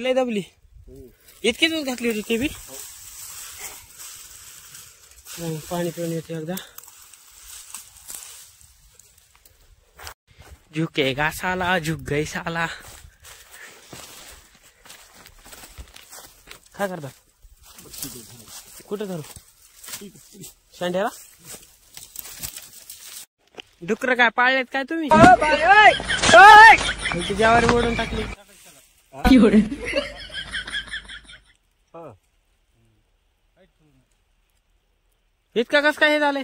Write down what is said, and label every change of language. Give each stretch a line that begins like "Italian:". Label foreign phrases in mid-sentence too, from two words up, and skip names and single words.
Marathi: लय दबली. इतकीच ऊस घातली होती ते बी. पाणी पिऊन येते एकदा.
Hindi: झुकेगा साला झुक गई साला.
Marathi: काय करता? कुठं धरू? शांड्याला. डुकर काय पाळलेत काय तुम्ही? ज्वारी मोडून टाकली. इतका कस काय हे झालंय?